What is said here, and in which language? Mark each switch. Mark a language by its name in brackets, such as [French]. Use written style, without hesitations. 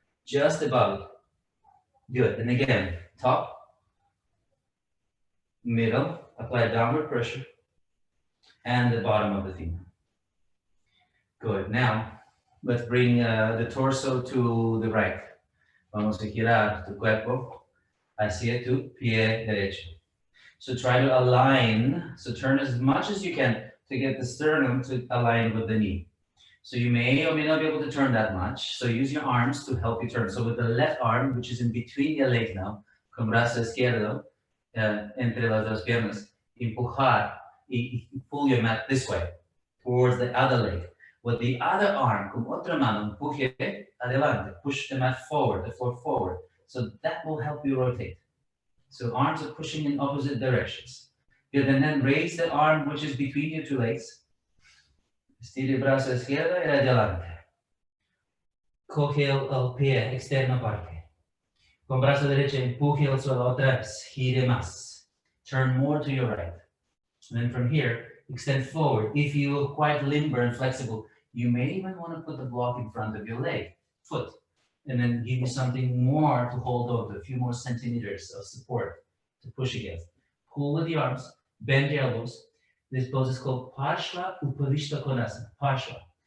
[English] Just above it. Good. And again, top, middle, apply downward pressure, and the bottom of the femur. Good. Now, let's bring the torso to the right. [Spanish] Vamos a girar tu cuerpo hacia tu pie derecho. [English] So try to align, so turn as much as you can to get the sternum to align with the knee. So you may or may not be able to turn that much. So use your arms to help you turn. So with the left arm, which is in between your legs now, [Spanish] con brazo izquierdo, entre las dos piernas, empujar y [English] pull your mat this way, towards the other leg. With the other arm, [Spanish] con otra mano, empuje adelante, [English] push the mat forward, the floor forward. So that will help you rotate. So arms are pushing in opposite directions. Good, and then raise the arm which is between your two legs. [Spanish] Estire el brazo izquierdo y adelante. Coge el pie externo parte. Con brazo derecho empuje el suelo otra vez. Gire más. [English] Turn more to your right. And then from here, extend forward. If you're quite limber and flexible, you may even want to put the block in front of your leg, foot, and then give you something more to hold on to, a few more centimeters of support to push against. Pull with the arms, bend your elbows. This pose is called Parshva Upavishta Konasana, Parshva.